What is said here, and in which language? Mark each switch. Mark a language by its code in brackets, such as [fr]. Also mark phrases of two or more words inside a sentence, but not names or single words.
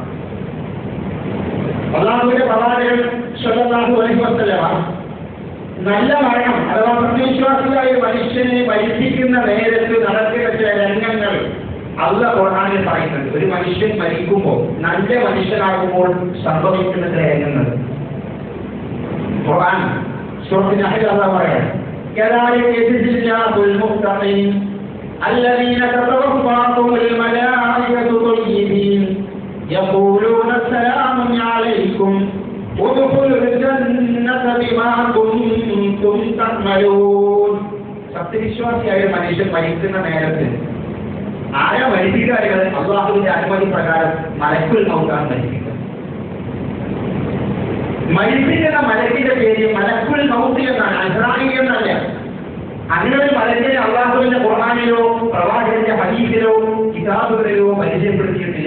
[ml] അല്ലാഹുവിന്റെ പ്രവാചകൻ [ar] صلى الله عليه وسلم [ml] നല്ല മരണം അഥവാ സത്യവിശ്വാസിയായ മനുഷ്യനെ മരിപ്പിക്കുന്ന നേരത്ത് നടക്കുന്ന ചില രംഗങ്ങൾ അല്ലാഹു ഖുർആനിൽ പറയുന്നുണ്ട്. ഒരു മനുഷ്യൻ മരിക്കുമ്പോൾ, നല്ല മനുഷ്യനാകുമ്പോൾ സംഭവിക്കുന്ന ചില രംഗങ്ങൾ ഖുർആൻ സൂറത്തുൽ നഹ്ൽ അല്ലാഹു പറയുന്നു, [ar] كذلك يجزي الله المتقين الذين تتوفاهم الملائكة طيبين يقولون السلام عليكم ادخلوا الجنة بما كنتم تعملون. [ml] സത്യവിശ്വാസിയായ മനുഷ്യൻ മരിക്കുന്ന നേരത്ത് ആരാ മരിപ്പിക്കാറുകൾ? അല്ലാഹുവിന്റെ അനുമതി പ്രകാരം മലക്കുൽ മൗത്താണ് മരിപ്പിക്കുക. മരിപ്പിക്കുന്ന മലക്കിന്റെ പേര് [ar] ملك الموت [ml] എന്നാണ്, അസ്രാഈൽ എന്നല്ല. അങ്ങനെ മലക്കിനെ അല്ലാഹുവിന്റെ ഖുർആനിലോ പ്രവാചകന്റെ ഹദീസിലോ കിതാബുകളിലോ പരിചയപ്പെടുത്തിയിട്ടില്ല.